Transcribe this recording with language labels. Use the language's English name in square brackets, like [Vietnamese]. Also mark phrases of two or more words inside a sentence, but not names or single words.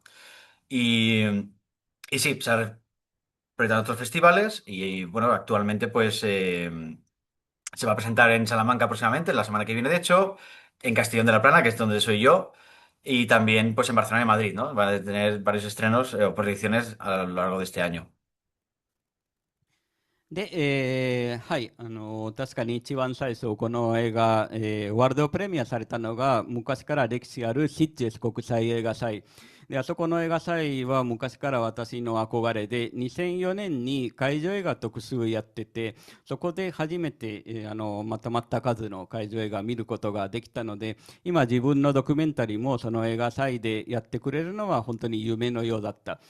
[Spanish] Y, y sí, se ha presentado en otros festivales y, bueno, actualmente pues se va a presentar en Salamanca próximamente, la semana que viene de hecho, en Castellón de la Plana, que es donde soy yo, y también pues en Barcelona y Madrid, ¿no? Van a tener varios estrenos o proyecciones a lo largo de este año. [Japanese] で、はい、確かに一番最初、この映画、ワールドプレミアされたのが、昔から歴史あるシッチェス国際映画祭。で、あそこの映画祭は昔から私の憧れで、2004年に会場映画特集やってて、そこで初めて、まとまった数の会場映画見ることができたので、今自分のドキュメンタリーもその映画祭でやってくれるのは本当に夢のようだった。